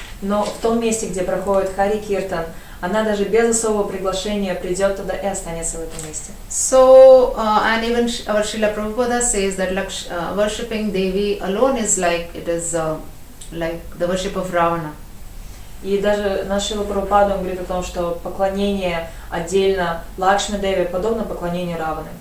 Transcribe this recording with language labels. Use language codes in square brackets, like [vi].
[ru] Но в том месте, где проходит Хари Киртан, она даже без особого приглашения придет туда и останется в этом месте. [en] So and even our Srila Prabhupada says that worshipping Devi alone is like like the worship of Ravana. [ru] И даже наш Шрила Прабхупада говорит о том, что поклонение отдельно Лакшми Деви подобно поклонению Раваны.